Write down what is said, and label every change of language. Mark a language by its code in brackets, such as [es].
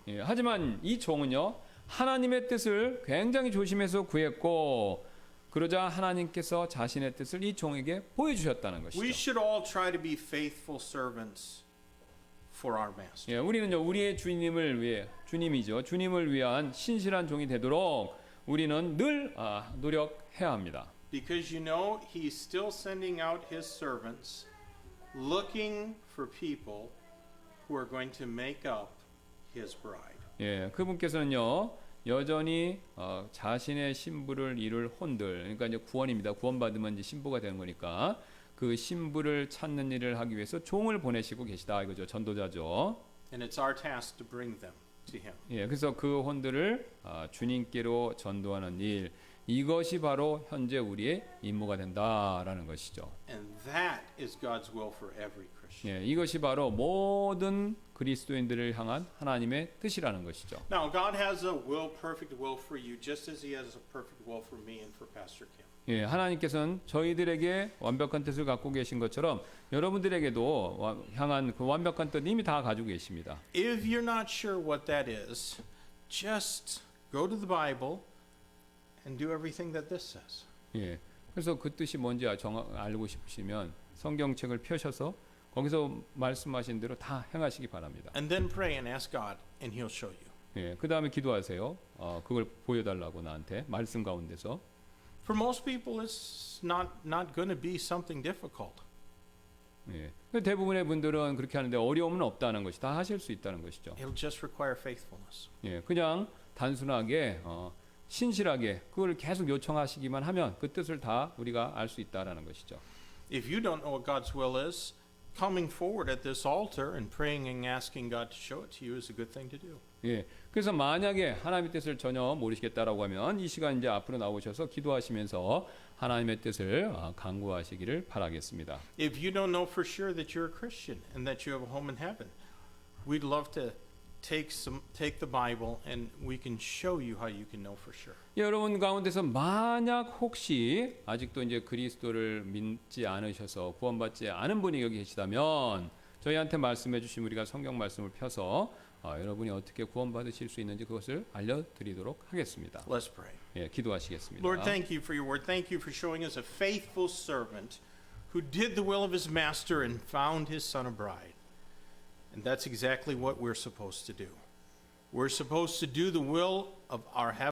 [ko] 예, 하지만 이 종은요 하나님의 뜻을 굉장히 조심해서 구했고 그러자 하나님께서 자신의 뜻을 이 종에게 보여주셨다는 [en] We [ko] 것이죠. [en] should all try to be faithful servants for our master. [ko] 예, 우리는요 우리의 주님을 위해 주님이죠 주님을 위한 신실한 종이 되도록 우리는 늘 노력해야 합니다. [en] Because you know, he's still sending out his servants looking for people who are going to make up his bride. [ko] 예, 그분께서는요 여전히 자신의 신부를 이룰 혼들, 그러니까 이제 구원입니다. 구원받으면 이제 신부가 되는 거니까 그 신부를 찾는 일을 하기 위해서 종을 보내시고 계시다 이거죠. 전도자죠. [en] And it's our task to bring them to him. [ko] 예, 그래서 그 혼들을 주님께로 전도하는 일, 이것이 바로 현재 우리의 임무가 된다라는 것이죠. [en] And that is God's will for every Christian. [ko] 예, 이것이 바로 모든 그리스도인들을 향한 하나님의 뜻이라는 것이죠. [en] Now, God has a will, perfect will for you, just as he has a perfect will for me and for Pastor Kim. [ko] 예, 하나님께서는 저희들에게 완벽한 뜻을 갖고 계신 것처럼 여러분들에게도 향한 그 완벽한 뜻 이미 다 가지고 계십니다. [en] If you're not sure what that is, just go to the Bible and do everything that this says. [ko] 예, 그래서 그 뜻이 뭔지 알고 싶으시면 성경책을 펴셔서 거기서 말씀하신 대로 다 행하시기 바랍니다. [en] And then pray and ask God, and he'll show you. [ko] 예, 그 다음에 기도하세요. 그걸 보여달라고 나한테 말씀 가운데서. [en] For most people, it's not going to be something difficult. [ko] 예, 대부분의 분들은 그렇게 하는데 어려움은 없다는 것이 다 하실 수 있다는 것이죠. [en] It'll just require faithfulness. [ko] 예, 그냥 단순하게 신실하게 그걸 계속 요청하시기만 하면 그 뜻을 다 우리가 알 수 있다라는 것이죠. [en] If you don't know what God's will is, coming forward at this altar and praying and asking God to show it to you is a good thing to do. [ko] 예, 그래서 만약에 하나님의 뜻을 전혀 모르시겠다라고 하면 이 시간 이제 앞으로 나오셔서 기도하시면서 하나님의 뜻을 간구하시기를 바라겠습니다. [en] If you don't know for sure that you're a Christian and that you have a home in heaven, we'd love to take the Bible and we can show you how you can know for sure. [ko] 예, 여러분 가운데서 만약 혹시 아직도 이제 그리스도를 믿지 않으셔서 구원받지 않은 분이 여기 계시다면 저희한테 말씀해 주시면 우리가 성경 말씀을 펴서 여러분이 어떻게 구원받으실 수 있는지 그것을 알려드리도록 하겠습니다. [en] Let's pray. [ko] 예, 기도하시겠습니다. [en] Lord, thank you for your word. Thank you for showing us a faithful servant who did the will of his master and found his son a bride. And that's exactly what we're supposed to do. We're supposed to do the will of our heavenly